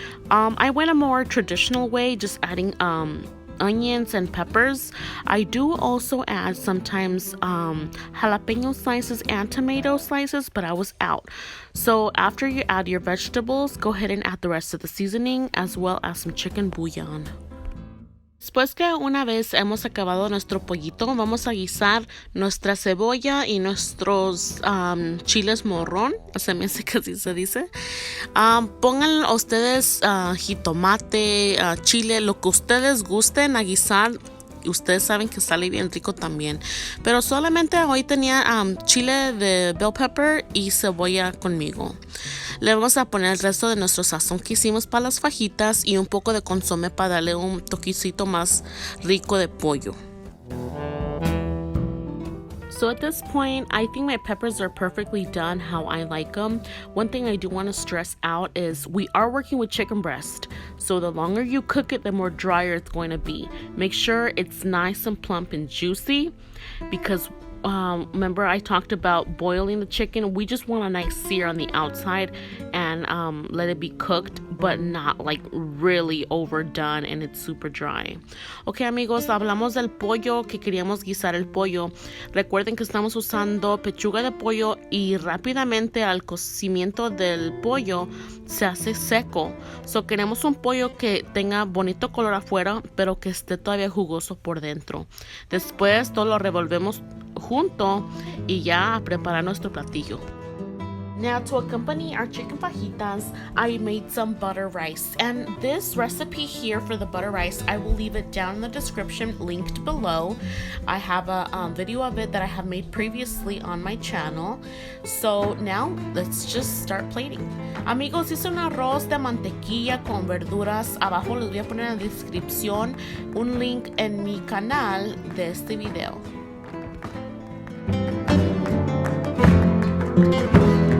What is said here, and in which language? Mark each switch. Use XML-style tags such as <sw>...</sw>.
<en>I went a more traditional way, just adding onions and peppers. I do also add sometimes jalapeno slices and tomato slices, but I was out. So after you add your vegetables, go ahead and add the rest of the seasoning as well as some chicken bouillon.</en> <es>Después que una vez hemos acabado nuestro pollito, vamos a guisar nuestra cebolla y nuestros chiles morrón. Se me hace que así se dice. Pongan ustedes jitomate, chile, lo que ustedes gusten a guisar. Ustedes saben que sale bien rico también. Pero solamente hoy tenía chile de bell pepper y cebolla conmigo. Le vamos a poner el resto de nuestro sazón que hicimos para las fajitas y un poco de consomé para darle un toquecito más rico de pollo.</es> <en>So at this point, I think my peppers are perfectly done how I like them. One thing I do want to stress out is we are working with chicken breast. So the longer you cook it, the more drier it's going to be. Make sure it's nice and plump and juicy, because remember I talked about boiling the chicken. We just want a nice sear on the outside and let it be cooked, but not like really overdone and it's super dry.</en> <es>Ok amigos, hablamos del pollo, que queríamos guisar el pollo. Recuerden que estamos usando pechuga de pollo, y rápidamente al cocimiento del pollo se hace seco. So queremos un pollo que tenga bonito color afuera, pero que esté todavía jugoso por dentro. Después todo lo revolvemos junto y ya a preparar nuestro platillo.</es> <en>Now, to accompany our chicken fajitas, I made some butter rice. And this recipe here for the butter rice, I will leave it down in the description, linked below. I have a video of it that I have made previously on my channel. So now, let's just start plating.</en> <es>Amigos, hice un arroz de mantequilla con verduras. Abajo les voy a poner en la descripción un link en mi canal de este video.</es>